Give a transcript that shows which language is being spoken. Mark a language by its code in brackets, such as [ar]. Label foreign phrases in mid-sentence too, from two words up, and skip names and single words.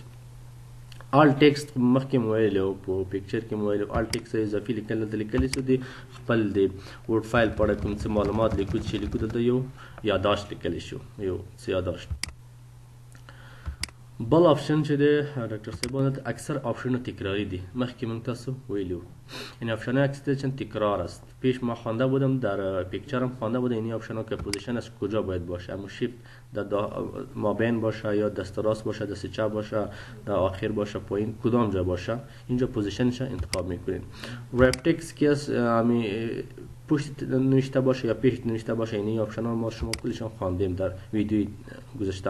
[en] alt text [ps] مخکې مو ویلی و، په پکچر کې مو ویلی و، [en] alt text [ps] اضافي لیکل دلته لیکلی شو. د خپل د [en] Word file [ps] په اړه کوم څه معلومات لیکو چې لیکو، دلته یو یاداشت لیکلی شو، یو څه یاداشت. بل آپشن چې دی ډاکټر صاحبانو، دلته اکثر آپشنونه تکراری دي، مخکې موږ تاسو ویلي وو. [fa] این آپشن‌ها اکثرا تکرار است. پیش ما خوانده بودم، در پیکچرم خوانده بودم این آپشن‌ها که پوزیشن از کجا باید باشه، اما شیفت در مابین باشه یا دست راست باشه، دست چپ باشه، در آخر باشه، پایین کدام جا باشه، اینجا پوزیشنش انتخاب میکنین. [en] wrap text [fa] که از پشت نوشته باشه یا پیش نوشته باشه، این آپشن ها ما شما کلشان خواندیم در ویدیوی گذشته.